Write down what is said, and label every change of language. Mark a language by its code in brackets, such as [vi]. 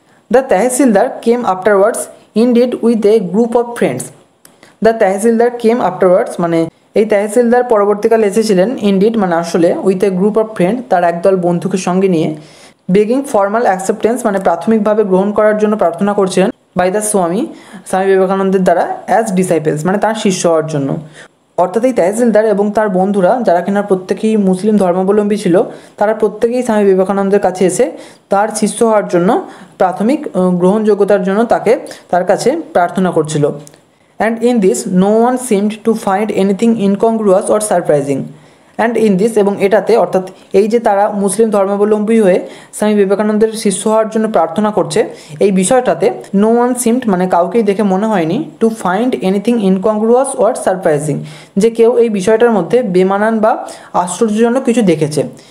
[en] the tehsildar came afterwards indeed with a group of friends, the tehsildar came afterwards [bn] মানে এই তহসিলদার পরবর্তীকালে এসেছিলেন, ইনডিড মানে আসলে, [en] with a group of friend [bn] তার একদল বন্ধুকে সঙ্গে নিয়ে, [en] begging formal acceptance [bn] মানে প্রাথমিকভাবে গ্রহণ করার জন্য প্রার্থনা করছিলেন, বাই দ্য স্বামী বিবেকানন্দের দ্বারা, [en] as disciples [bn] মানে তার শিষ্য হওয়ার জন্য। অর্থাৎ এই তহসিলদার এবং তার বন্ধুরা যারা কিনা প্রত্যেকেই মুসলিম ধর্মাবলম্বী ছিল, তারা প্রত্যেকেই স্বামী বিবেকানন্দের কাছে এসে তার শিষ্য হওয়ার জন্য প্রাথমিক গ্রহণযোগ্যতার জন্য তার কাছে প্রার্থনা করছিল। [en] And in this, no one seemed to find anything incongruous or surprising. And in this, [bn] এবং এটাতে অর্থাৎ এই যে তারা মুসলিম ধর্মাবলম্বী হয়ে স্বামী বিবেকানন্দের শিষ্য হওয়ার জন্য প্রার্থনা করছে, এই বিষয়টাতে [en] no one seemed, [bn] মানে কাউকেই দেখে মনে হয়নি, [en] to find anything incongruous or surprising, [bn] যে কেউ এই বিষয়টার মধ্যে বেমানান বা আশ্চর্যজনক কিছু দেখেছে।